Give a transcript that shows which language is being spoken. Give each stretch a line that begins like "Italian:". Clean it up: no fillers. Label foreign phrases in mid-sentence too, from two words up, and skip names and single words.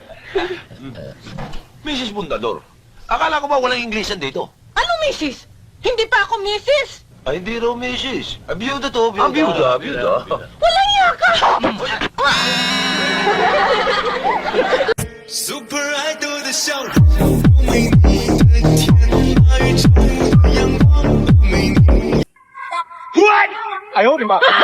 Filipino: Mrs. Bundador, akala ko ba walang Inglesan dito? Anong misis? Hindi pa ako misis! Ay, hindi raw Mrs. Abiyuda to, abiyuda. Abiyuda. Walang yaka!
Chinese: Super Idol 的笑容，为你的天籁中的阳光，为你。哎呦我的妈！